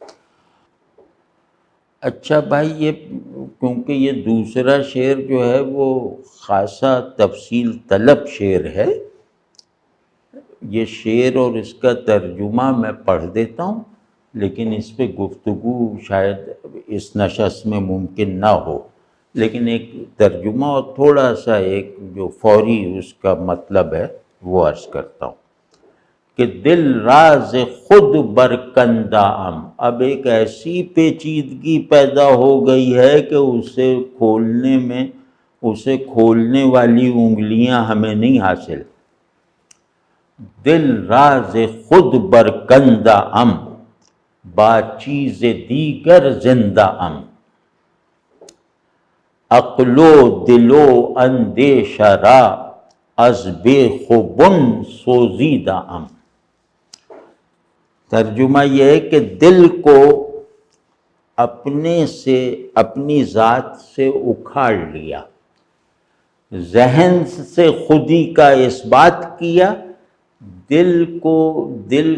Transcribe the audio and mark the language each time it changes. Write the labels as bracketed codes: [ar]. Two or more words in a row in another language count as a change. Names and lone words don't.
[ur] اچھا بھائی، یہ کیونکہ یہ دوسرا شعر جو ہے وہ خاصا تفصیل طلب شعر ہے، یہ شعر اور اس کا ترجمہ میں پڑھ دیتا ہوں، لیکن اس پہ گفتگو شاید اس نشست میں ممکن نہ ہو، لیکن ایک ترجمہ اور تھوڑا سا ایک جو فوری اس کا مطلب ہے وہ عرض کرتا ہوں کہ [fa] دل راز خود برکندہ ام. [ur] اب ایک ایسی پیچیدگی پیدا ہو گئی ہے کہ اسے کھولنے والی انگلیاں ہمیں نہیں حاصل. [fa] دل راز خود برکندہ ام، با چیز دیگر زندہ ام. عقل و دل و اندیشہ را از بے خوبن سوزیدہ ام. [ur] ترجمہ یہ ہے کہ دل کو اپنے سے، اپنی ذات سے اکھاڑ لیا، ذہن سے خودی کا اثبات کیا، دل